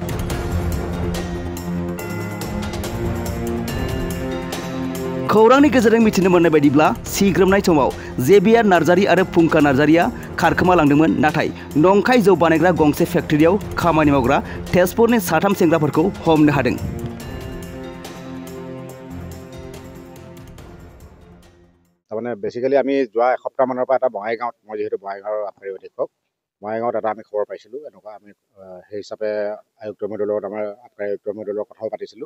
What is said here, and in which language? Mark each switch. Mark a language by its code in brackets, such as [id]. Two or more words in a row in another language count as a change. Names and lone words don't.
[brx] खौरांनि गेजेरजों मिथिनो मोननाय बायदिब्ला सिग्रोमनाय समाव जेबियार नार्जारि आरो फुंखा नार्जारिया खारखोमा लांदोंमोन, नाथाय नंखाय जौ बानायग्रा गंसे फेक्ट्रियाव खामानि मावग्रा तेजपुरनि 3 सेंग्राफोरखौ हमनो हादों। [as] তাৰমানে বেসিক্যালি আমি যোৱা এসপ্তাহ মানৰ পৰা এটা বঙাইগাঁৱত, মই যেহেতু বঙাইগাঁৱৰ আবকাৰী অধীক্ষক, বঙাইগাঁৱত এটা আমি খবৰ পাইছিলোঁ। এনেকুৱা আমি সেই হিচাপে আয়ুক্ত মহোদয়ৰ লগত আমাৰ আবকাৰী আয়ুক্ত মহোদয়ৰ লগত কথাও পাতিছিলোঁ।